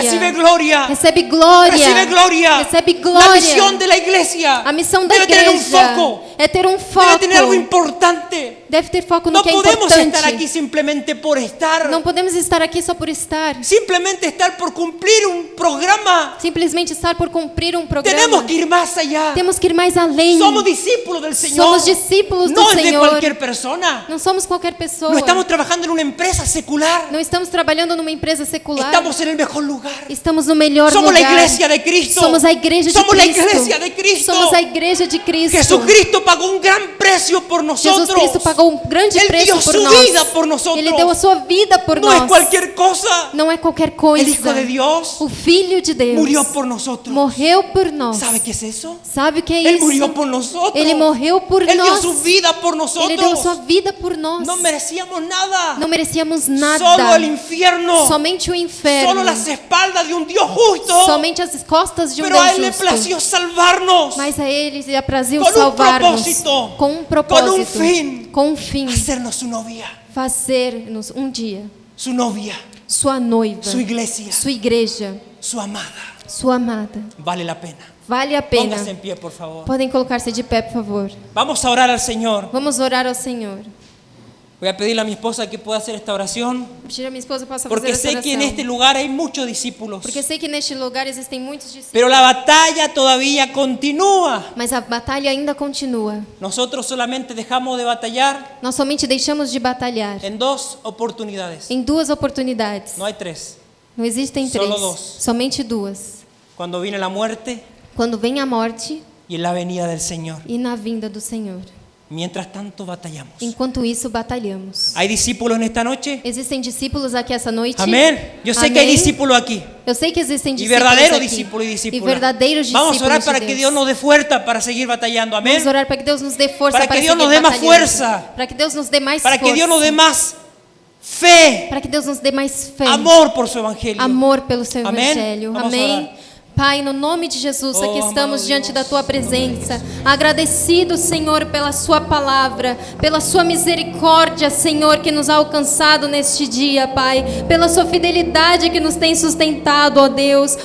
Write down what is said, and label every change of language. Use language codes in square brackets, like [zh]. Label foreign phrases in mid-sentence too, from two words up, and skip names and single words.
[es] Recibe gloria. [pt] Recebe glória. [es] Recibe gloria. [pt] Recebe [es] La [pt] glória. [es] misión de la iglesia [pt] A missão da [es] debe tener [pt] igreja [es] un foco. [pt] é ter um [es] Debe [pt] foco. [es] tener algo importante. [pt] Deve ter foco no [es] No [pt] que é [es] podemos [pt] importante. [es] estar aquí simplemente por estar. [pt] Não podemos estar aqui só por estar. [es] Simplemente estar por cumplir un programa. [pt] Simplesmente estar por cumprir um programa. [es] Tenemos que ir más allá. [pt] Temos que ir mais além. [es] Somos discípulos del Señor. [pt] Somos discípulos do [es] No es de [pt] Senhor. [es] cualquier persona. [pt] Não somos qualquer pessoa. [es] No estamos trabajando en una empresa secular. [pt] Não estamos trabalhando numa empresa secular. [es] Estamos en el mejor lugar. [pt] Estamos no melhor [es] Somos [pt] lugar. [es] la iglesia de Cristo. [pt] Somos a igreja de [es] Somos la [pt] Cristo. [es] iglesia de Cristo. [pt] Somos a igreja de Cristo. [es] Jesucristo pagó un gran precio por nosotros. [pt] Jesus Cristo pagou um grande [es] Él [pt] preço [es] dio [pt] por [es] su [pt] nós. [es] vida por nosotros. [pt] Ele deu a sua vida por [es] No [pt] nós. [es] es cualquier cosa. [pt] Não é qualquer coisa. [es] El Hijo de Dios [pt] O Filho de Deus [es] murió por nosotros. [pt] morreu por nós. [es] ¿Sabe qué es eso? [pt] Sabe o que é [es] Él [pt] isso? [es] murió por nosotros. [pt] Ele morreu por [es] Él dio [pt] nós. [es] su vida por nosotros. [pt] Ele deu a sua vida por nós. [es] No merecíamos nada. [pt] Não merecíamos nada. [es] Solo el infierno. [pt] Somente o inferno. [es] Solo las espaldas de un Dios justo. [pt] Somente as costas de um [es] Pero a [pt] Deus [es] Él le [pt] justo. [es] plació salvarnos. [pt] Mas a Ele lhe aprazia Com um salvar-nos propósito. com um propósito, Com um fim. com um fim, [es] Hacernos su novia. [pt] fazer-nos um dia [es] Su novia. [pt] sua noiva, [es] Su iglesia. [pt] sua igreja, [es] Su amada. [pt] sua amada. [es] Vale la pena. [pt] Vale a pena. [es] Póngase en pie, por favor. [pt] Podem colocar-se de pé, por favor. [es] Vamos a orar al Señor. [pt] Vamos orar ao Senhor. [es] Voy a pedirle a mi esposa que pueda hacer esta oración. [pt] Pedir a minha esposa possa [es] Porque [pt] fazer essa [es] sé que en [pt] oração. [es] este lugar hay muchos discípulos. [pt] Porque sei que neste lugar existem muitos discípulos. [es] Pero la batalla todavía continúa. [pt] Mas a batalha ainda continua. [es] Nosotros solamente dejamos de batallar [pt] Nós somente deixamos de batalhar [es] en dos oportunidades. [pt] em duas oportunidades. [es] No hay tres. [pt] Não existem [es] Solo [pt] três, [es] dos. [pt] somente duas. [es] Cuando viene la muerte [pt] Quando vem a morte [es] y en la venida del Señor. [pt] e na vinda do Senhor. [es] Mientras tanto batallamos. [pt] Enquanto isso, batalhamos. [es] ¿Hay discípulos en esta noche? [pt] Existem discípulos aqui essa noite? [es] Amén. Yo sé que hay [pt] Amém. [es] discípulos aquí. [pt] Eu sei que existem [es] Y [pt] discípulos [es] verdaderos [pt] aqui. [es] discípulos y [pt] E [es] discípulas. [pt] verdadeiros [es] Vamos a [pt] discípulos [es] orar para [pt] de [es] que [pt] Deus. [es] Dios nos dé fuerza para seguir batallando. Amén. [pt] Vamos orar para que Deus nos dê força [es] Para [pt] para [es] que Dios [pt] seguir [es] nos dé más [pt] batalhando. [es] fuerza. [pt] Para que Deus nos dê mais [es] Para que [pt] força. [es] Dios nos dé más fe, [pt] para que Deus nos dê mais fé, [es] amor por su evangelio. [pt] amor pelo seu Amém? evangelho. Vamos Amém. orar. Pai, no nome de Jesus, Oh, aqui estamos amado diante da Deus. Tua presença, agradecido, Senhor, pela Sua palavra, pela Sua misericórdia, Senhor, que nos ha alcançado neste dia, Pai, pela Sua fidelidade que nos tem sustentado, ó Deus.